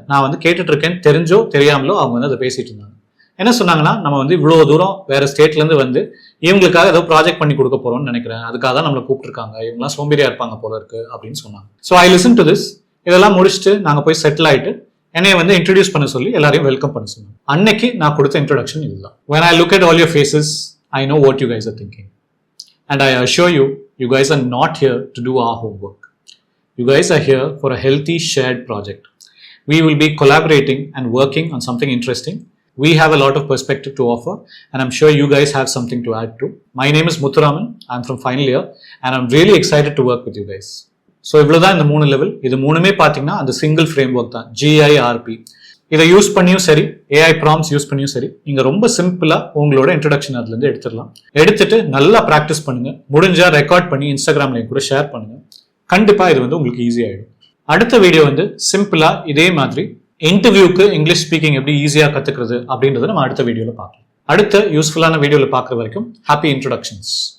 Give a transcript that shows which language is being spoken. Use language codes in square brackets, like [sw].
[ta] நான் வந்து கேட்டுட்டு இருக்கேன், தெரிஞ்சோ தெரியாமலோ அவங்க வந்து அதை பேசிட்டு இருந்தாங்க. என்ன சொன்னாங்கன்னா, நம்ம வந்து இவ்வளோ தூரம் வேற ஸ்டேட்லேருந்து வந்து இவங்களுக்காக ஏதோ ப்ராஜெக்ட் பண்ணி கொடுக்க போறோம்னு நினைக்கிறேன், அதுக்காக தான் நம்மளை கூப்பிட்டுருக்காங்க, இவங்கலாம் சோம்பேறியா இருப்பாங்க போல இருக்கு அப்படின்னு சொன்னாங்க. So I listen to this. இதெல்லாம் முடிச்சுட்டு நாங்கள் போய் செட்டில் ஆயிட்டு என்னைய வந்து இன்ட்ரடியூஸ் பண்ண சொல்லி எல்லாரையும் வெல்கம் பண்ண சொன்னாங்க. அன்னைக்கு நான் கொடுத்த இன்ட்ரடக்ஷன் இதுதான். [en] when I look at all your faces, I know what you guys are thinking. And I assure you, you guys are not here to do our homework. You guys are here for a healthy shared project. We will be collaborating and working on something interesting. We have a lot of perspective to offer, and I'm sure you guys have something to add to. My name is Muthuraman. I'm from final year, and I'm really excited to work with you guys. [ta] So இவ்வளவுதான் இந்த 3 level. இது மூணுமே பார்த்தீங்கன்னா அந்த single frame work தான், GIRP. இதை use பண்ணியும் சரி, AI ப்ராம்ப்ட்ஸ் யூஸ் பண்ணியும் சரி, நீங்க ரொம்ப சிம்பிளா உங்களோட இன்ட்ரடக்ஷன் அதுல இருந்து எடுத்துடலாம். எடுத்துட்டு நல்லா ப்ராக்டிஸ் பண்ணுங்க. முடிஞ்சா ரெக்கார்ட் பண்ணி இன்ஸ்டாகிராம்ல கூட ஷேர் பண்ணுங்க. கண்டிப்பா இது வந்து உங்களுக்கு ஈஸி ஆயிடும். அடுத்த வீடியோ வந்து சிம்பிளா இதே மாதிரி இன்டர்வியூக்கு இங்கிலீஷ் ஸ்பீக்கிங் எப்படி ஈஸியா கத்துக்கிறது அப்படின்றத நம்ம அடுத்த வீடியோல பார்க்கலாம். அடுத்த யூஸ்ஃபுல்லான வீடியோல பார்க்குற வரைக்கும் ஹாப்பி இன்ட்ரோடக்ஷன்ஸ்.